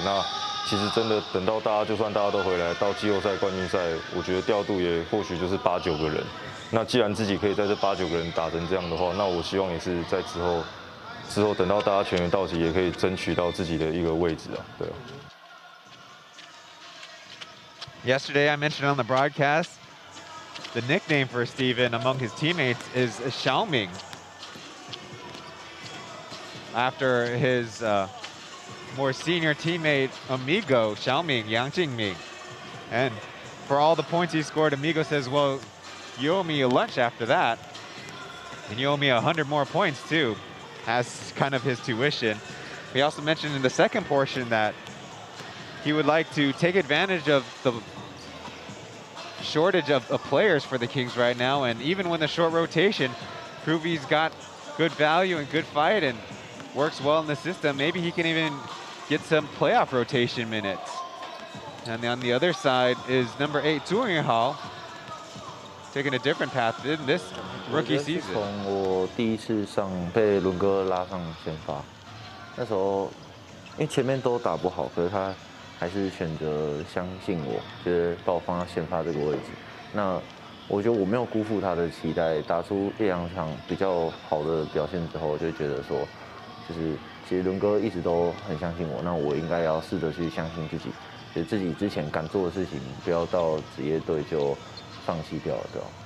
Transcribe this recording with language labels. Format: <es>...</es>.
<zh>那其实真的等到就算大家都回来到季后赛、冠军赛，我觉得调度也或许就是8、9个人。那既然自己可以在这8、9个人打成这样的话，那我希望也是在之后等到大家全员到齐，也可以争取到自己的一个位置啊，对啊。</zh> <en>Yesterday, I mentioned on the broadcast, the nickname for Steven among his teammates is Xiaoming, after his more senior teammate Amigo Xiaoming, Yang Jingming. And for all the points he scored, Amigo says, well, you owe me a lunch after that, and you owe me 100 more points too, as kind of his tuition. He also mentioned in the second portion that he would like to take advantage of the shortage of players for the Kings right now, and even when the short rotation, prove he's got good value and good fight and works well in the system. Maybe he can even get some playoff rotation minutes. And on the other side is number 8, Zhu Yunhao, taking a different path in this rookie season.</en> <zh>从我第一次被伦哥拉上先发，那时候因为前面都打不好，可是他还是选择相信我，就是把我放到先发这个位置。那我觉得我没有辜负他的期待，打出1、2场比较好的表现之后，我就觉得说，就是其实伦哥一直都很相信我，那我应该要试着去相信自己，就是自己之前敢做的事情，不要到职业队就放弃掉了，对吧？</zh>